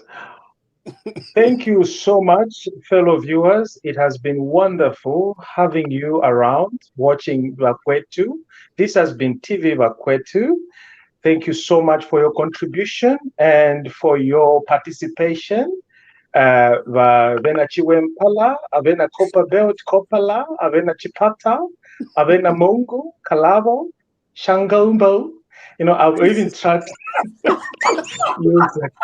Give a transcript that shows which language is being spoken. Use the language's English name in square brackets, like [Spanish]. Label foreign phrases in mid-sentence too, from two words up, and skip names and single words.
[English] Thank you so much, fellow viewers. It has been wonderful having you around watching Bakwetu. This has been TVBAKWETU. Thank you so much for your contribution and for your participation. Avena Chiwempala, Avena Copperbelt Kopala, Avena Chipata, Avena Mongo, Kalavo, Shangaumbo. You know, I've even tried to use